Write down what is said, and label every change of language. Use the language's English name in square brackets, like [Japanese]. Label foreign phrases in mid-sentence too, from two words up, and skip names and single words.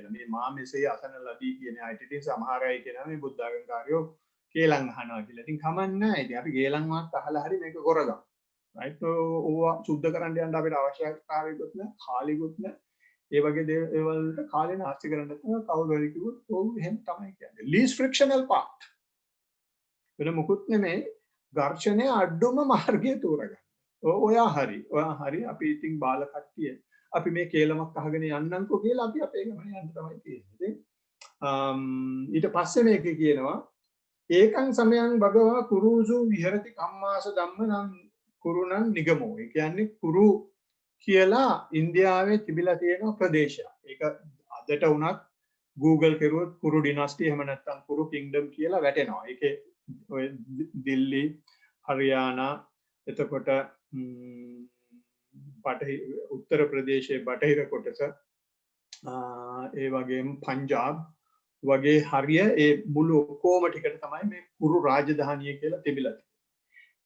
[Sinhala] මේ මා මෙසේ අසන ලදී කියන අයිට ඉතින් සමහර අය කියනවා මේ බුද්ධ ආගම්කාරයෝ කේලම් අහනවා කියලා. ඉතින් කමන්නේ නැහැ. ඉතින් අපි කේලම් වත් අහලා හරි මේක කරගමු. රයිට් ඕවා සුද්ධ කරන්න යන්න අපිට අවශ්‍යතාවයකුත් නැහැ, කාලෙකුත් නැහැ. ඒ වගේ දේවල් වලට කාලේ නාස්ති කරන්න තමයි කවුරු හරි කිව්වොත් ඕව එහෙම තමයි කියන්නේ. [English] least frictional path. [Sinhala] වෙන මොකුත් නෙමෙයි ඝර්ෂණයේ අඩුම මාර්ගය තෝරගන්න. ඔයා හරි අපි ඉතින් බාල කට්ටිය අපි මේ කේලමක් අහගෙන යන්නම්කෝ කියලා අපි අපේ ගමන යන්න තමයි තියෙන්නේ. ඊට පස්සේ මේකේ කියනවා [Pali] ඒකං සමයං භගවා කුරුසු විහෙරති කම්මාස ධම්මං කුරුණං නිගමෝ. [Sinhala] ඒ කියන්නේ කුරු කියලා ඉන්දියාවේ තිබිලා තියෙන ප්‍රදේශයක්. ඒක අදට උනත් Google කරුවොත් කුරු ඩිනස්ටි එහෙම නැත්නම් කුරු කිංඩම් කියලා වැටෙනවා. ඒකේ ඔය දිල්ලි, හරියානා, එතකොට උත්තර ප්‍රදේශයේ බටහිර කොටස, ඒ වගේම පංජාබ් වගේ හරිය ඒ මුළු ඔක්කොම ටිකට තමයි මේ කුරු රාජධානිය කියලා තිබිලා තියෙන්නේ.